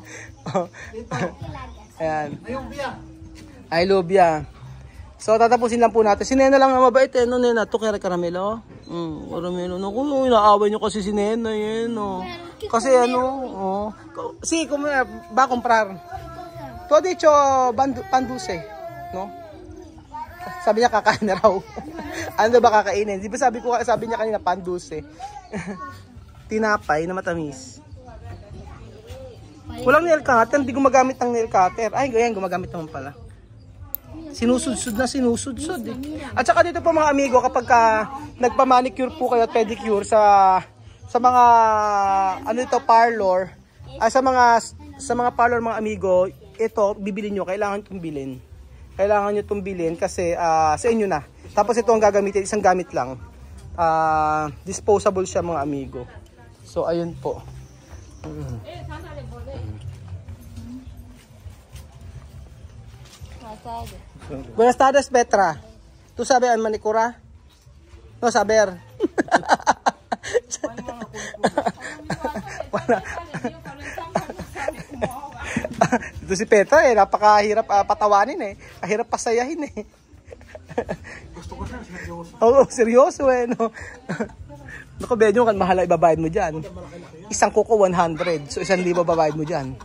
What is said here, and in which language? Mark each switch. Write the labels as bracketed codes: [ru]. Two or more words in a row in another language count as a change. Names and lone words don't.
[tl] Oh. Ayan. Ay, Lubia. So, tatapusin lang po natin. Si Nena lang na mabait eh. No, Nena, to kaya Caramelo. Caramelo. Naku, inaaway nyo kasi si Nena yan. [es] Oh. Kasi oh. Si, ba comprar? Todo dicho, panduse. No? [tl] Sabi niya kakain na raw. Ano ba kakainin? Di ba sabi niya kanina panduse. Tinapay na matamis. Walang nail cutter, hindi gumagamit ng nail cutter. Ay, ganyan, gumagamit naman pala. Sinusudsud eh. At saka dito po mga amigo, kapag nagpa-manicure po kayo at pedicure sa mga parlor, sa mga parlor mga amigo, ito bibilin nyo, kailangan itong bilhin. Kailangan nyo itong bilhin kasi sa inyo na. Tapos ito ang gagamitin, isang gamit lang. Disposable siya mga amigo. So ayun po. [es] Buenas tardes, Petra. Tu sabe ang manicura? No saber. [tl] Ito si Petra eh, napakahirap patawanin eh. Kahirap pasayahin eh. Gusto ko siya seryoso. Oo, seryoso eh, no. Naku, Benyo, mahala ibabayad mo dyan. Isang kuko 100, so 1,000 babayad mo dyan.